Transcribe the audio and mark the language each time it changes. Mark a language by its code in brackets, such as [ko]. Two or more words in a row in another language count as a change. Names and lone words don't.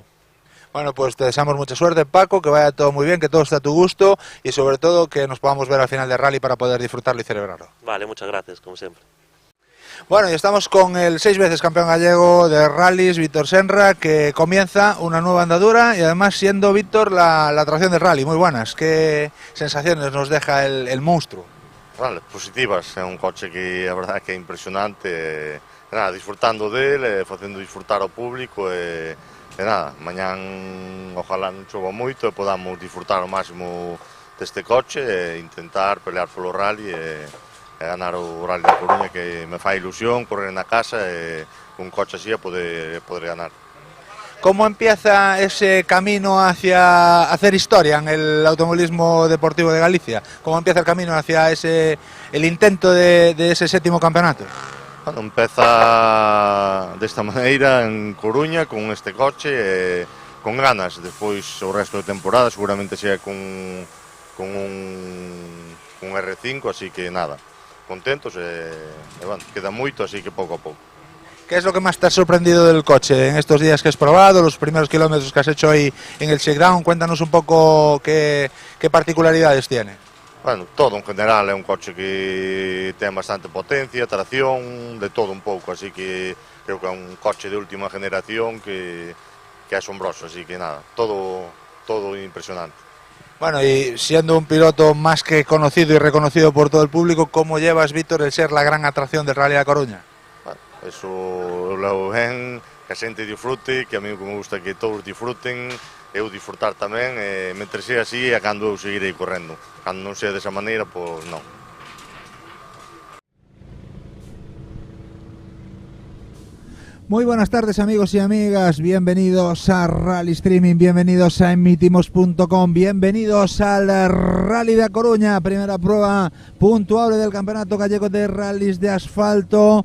[es] Bueno, pues te deseamos mucha suerte, Paco, que vaya todo muy bien, que todo esté a tu gusto y sobre todo que nos podamos ver al final del rally para poder disfrutarlo y celebrarlo. Vale, muchas gracias, como siempre. Bueno, y estamos con el 6 veces campeón gallego de rallies, Víctor Senra, que comienza una nueva andadura y además siendo Víctor la atracción del rally. Muy buenas, ¿qué sensaciones nos deja el monstruo? [gl] Vale, positivas, é un coche que a verdade que é impresionante, nada, disfrutando dele, facendo disfrutar ao público e nada, mañán ojalá non chova moito e podamos disfrutar ao máximo deste coche e intentar pelear polo rally e ganar o rally da Coruña, que me fai ilusión correr na casa e con un coche así a poder ganar. [es] ¿Cómo empieza ese camino hacia hacer historia en el automovilismo deportivo de Galicia? ¿Cómo empieza el camino hacia el intento de ese séptimo campeonato? [gl] Bueno, empeza desta maneira en Coruña con este coche con ganas, despois o resto de temporada seguramente sea con un R5, así que nada, contentos e bueno, queda moito, así que pouco a pouco. [es] ¿Qué es lo que más te ha sorprendido del coche en estos días que has probado, los primeros kilómetros que has hecho hoy en el Shakedown? Cuéntanos un poco qué particularidades tiene. [gl] Bueno, todo en general é un coche que ten bastante potencia, tracción, de todo un pouco, así que creo que é un coche de última generación que é asombroso, así que nada, todo impresionante. [es] Bueno, y siendo un piloto más que conocido y reconocido por todo el público, ¿cómo llevas, Víctor, el ser la gran atracción del Rally da Coruña? [gl] Bueno, [es] eso lo ven, [gl] que a xente disfrute, que [es] a mí me gusta que todos disfruten, [gl] eu disfrutar tamén, mentre sea así, a cando eu seguirei correndo. Cando non sea desa maneira, pois non. [es] Muy buenas tardes, amigos y amigas, bienvenidos a Rally Streaming, bienvenidos a emitimos.com, bienvenidos al Rally da Coruña, primera prueba puntuable del Campeonato Gallego de Rallys de Asfalto.